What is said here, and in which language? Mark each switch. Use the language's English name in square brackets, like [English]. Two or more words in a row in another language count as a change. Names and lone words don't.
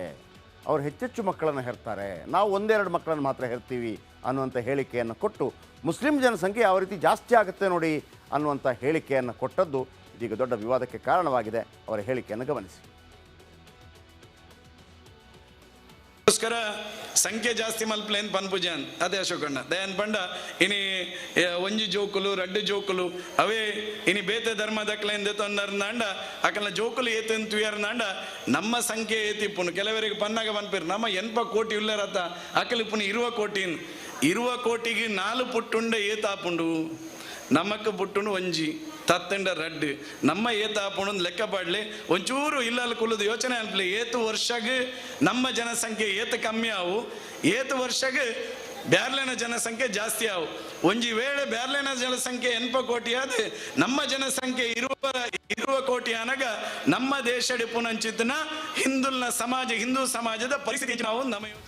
[Kannada] ಅವರು ಹೆಚ್ಚೆಚ್ಚು ಮಕ್ಕಳನ್ನು ಹೆರ್ತಾರೆ, ನಾವು ಒಂದೆರಡು ಮಕ್ಕಳನ್ನು ಮಾತ್ರ ಹೆರ್ತೀವಿ ಅನ್ನುವಂಥ ಹೇಳಿಕೆಯನ್ನು ಕೊಟ್ಟು ಮುಸ್ಲಿಂ ಜನಸಂಖ್ಯೆ ಯಾವ ರೀತಿ ಜಾಸ್ತಿ ಆಗುತ್ತೆ ನೋಡಿ ಅನ್ನುವಂಥ ಹೇಳಿಕೆಯನ್ನು ಕೊಟ್ಟದ್ದು ಇದೀಗ ದೊಡ್ಡ ವಿವಾದಕ್ಕೆ ಕಾರಣವಾಗಿದೆ. ಅವರ ಹೇಳಿಕೆಯನ್ನು ಗಮನಿಸಿ. [Tulu] ಸಂಖ್ಯೆ ಜಾಸ್ತಿ ಮಲ್ಪಲೇನ್ ಪನ್ಪುಜಾನ್ ಅದೇ ಅಶೋಕಣ್ಣ ದಯಾನ್ ಪಂಡ ಇನಿ ಒಂಜಿ ಜೋಕುಲು ರಡ್ಡು ಜೋಕುಲು ಅವೇ ಇನಿ ಬೇತೆ ಧರ್ಮ ದಕ್ಲೆಂದು ತೊಂದರ್ನಾಂಡ ಅಕಲ್ನ ಜೋಕುಲು ಏತೆನ್ ತುಯರ್ನಾಂಡ ನಮ್ಮ ಸಂಖ್ಯೆ ಏತಿಪ್ಪುನು ಕೆಲವರಿಗೆ ಪನ್ನಾಗ ಪನ್ಪಿರು ನಮ್ಮ 80 ಕೋಟಿ ಉಳ್ಳರತ್ತ ಅಕಲ್ ಪುನಿ 20 ಕೋಟಿಗೆ 4 ಪುಟ್ಟುಂಡ ಏತಾಪುಂಡು ನಮಕ್ ಪುಟ್ಟುಂಡು ಒಂಜಿ ತತ್ತಂಡ ರಡ್ಡು ನಮ್ಮ ಏತಾಪುಂಡು ಲೆಕ್ಕ ಪಾಡ್ಲಿ ಒಂಚೂರು ಇಲ್ಲಲ್ಲಿ ಕುಲ್ಲದು ಯೋಚನೆ ಅನ್ಪಲಿ. ಏತು ವರ್ಷಗೆ ನಮ್ಮ ಜನಸಂಖ್ಯೆ ಏತು ಕಮ್ಮಿ ಆವು, ಏತು ವರ್ಷಗೆ ಬ್ಯಾರ್ಲೆನ ಜನಸಂಖ್ಯೆ ಜಾಸ್ತಿ ಆವು. ಒಂಜಿ ವೇಳೆ ಬ್ಯಾರ್ಲೆನ ಜನಸಂಖ್ಯೆ 80 ಕೋಟಿ ಆದ್ರೆ ನಮ್ಮ ಜನಸಂಖ್ಯೆ 20 ಕೋಟಿ ಅನಗ ನಮ್ಮ ದೇಶ ಪುನಂಚಿತ್ನ ಹಿಂದೂ ಸಮಾಜದ ಪರಿಸ್ಥಿತಿ ನಾವು ನಮ್ಮ